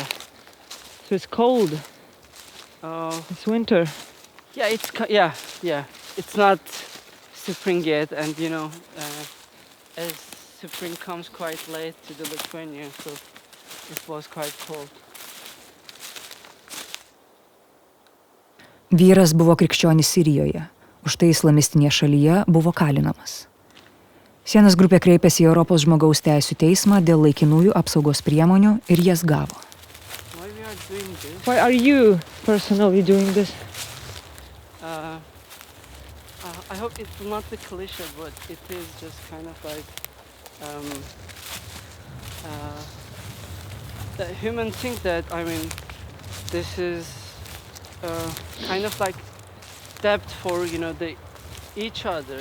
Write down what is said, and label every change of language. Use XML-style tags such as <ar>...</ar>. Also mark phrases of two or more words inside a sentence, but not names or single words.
<en>So it's cold. It's winter. Yeah, it's not spring yet, and as spring comes quite late to the Lithuania, so it was quite cold.</en> <lt>Vyras buvo krikščionis Sirijoje, už tai islamistinėje šalyje buvo kalinamas. Sienos grupė kreipėsi į Europos žmogaus teisių teismą dėl laikinųjų apsaugos priemonių ir jas gavo.</lt> <en>Why we are doing this? Why are you personally doing this? I hope it's not the cliche, but it is just kind of like the human think that, this is kind of like debt for each other.</en>